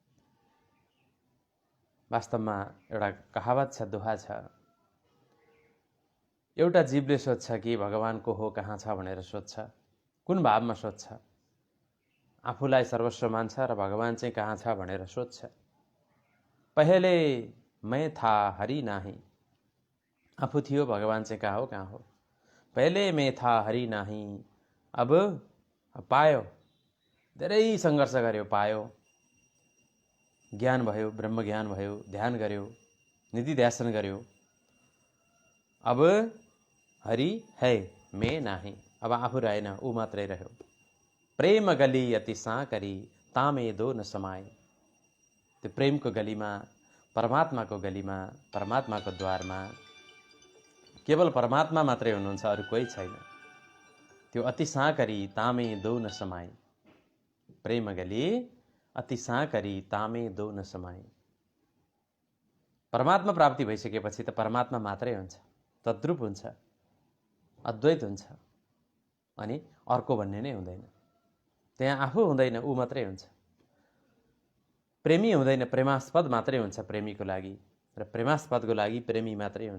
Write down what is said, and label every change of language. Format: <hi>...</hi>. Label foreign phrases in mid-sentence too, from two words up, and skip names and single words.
<ne>वास्तवमा एउटा कहावत छ, दोहा छ, एउटा जीवले सोध्छ कि भगवान को हो, कहाँ छ भनेर सोध्छ, कुन भावमा सोध्छ। आफूलाई सर्वस्व मान्छ र भगवान चाहिँ कहाँ छ भनेर सोध्छ।</ne> <hi>पहले मैं था हरि नाही,</hi> <ne>आफू थियो भगवान चाहिँ कहाँ हो।</ne> <hi>पहले मैं था हरि नाही,</hi> <ne>अब पायो, धेरै सङ्घर्ष गर्यो, पायो, ज्ञान भयो, ब्रह्म ज्ञान भयो, ध्यान गर्यो, निधि ध्यासन गर्यो।</ne> <hi>अब हरि है, मैं नाही,</hi> <ne>अब आफू रहेन, ऊ मात्रै रह्यो।</ne> <hi>प्रेम गली अति साँकरी, तामे दो न समाए।</hi> <ne>त्यो प्रेमको गलीमा, परमात्माको गलीमा, परमात्माको द्वारमा केवल परमात्मा मात्रै हुनुहुन्छ, अरू कोही छैन।</ne> <hi>त्यो अति साँकरी तामे दो न समाए। प्रेम गली अति साँकरी तामे दो न समाए।</hi> <ne>परमात्मा प्राप्ति भइसकेपछि त परमात्मा मात्रै हुन्छ, तद्रूप हुन्छ, अद्वैत हुन्छ, अनि अर्को भन्ने नै हुँदैन। त्यहाँ आफू हुँदैन, ऊ मात्रै हुन्छ। प्रेमी हुँदैन, प्रेमास्पद मात्रै हुन्छ प्रेमीको लागि, र प्रेमास्पदको लागि प्रेमी मात्रै हुन्छ।</ne>